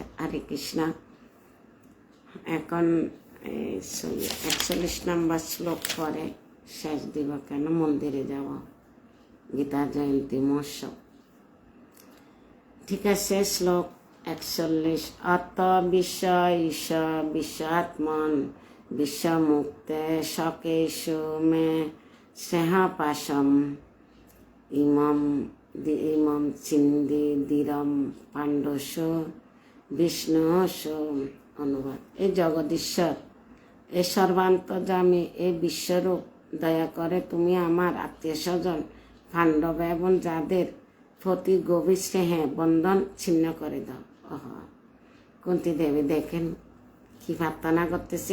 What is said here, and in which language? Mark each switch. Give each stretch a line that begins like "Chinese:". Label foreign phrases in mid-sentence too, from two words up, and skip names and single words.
Bangla: হরে কৃষ্ণ। এখন 41 নম্বর শ্লোক পরে শেষ দিব, কেন মন্দিরে যাব, গীতা জয়ন্তী মহোৎসব। ঠিক আছে, শ্লোক 41।
Sanskrit: অত বিশ্ব ঈশ বিশ্বাত্মন বিশ্বমুক্তে সকেশু মে স্নেহপাশম ইমম চিন্দি দীরম পাণ্ডস বিষ্ণুস।
Bangla: অনুবাদ: এই জগদীশ্বর, এ সর্বান্তর্যামী, এ বিশ্বরূপ, দয়া করে তুমি আমার আত্মীয় স্বজন পাণ্ডব এবং যাদের প্রতি গভীর স্নেহে বন্ধন ছিন্ন করে দাও। ওহ, কুন্তী দেবী দেখেন কি প্রার্থনা করতেছে।